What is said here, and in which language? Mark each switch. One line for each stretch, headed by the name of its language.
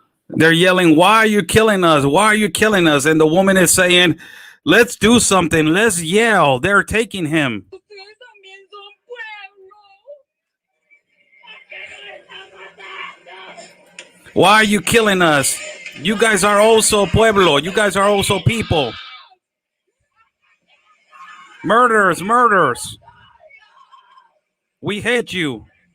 English: They're yelling, why are you killing us? Why are you killing us? And the woman is saying, let's do something. Let's yell. They're taking him.
Spanish: Ustedes también son pueblo.
English: Why are you killing us? You guys are also pueblo. You guys are also people. Murders. We hate you.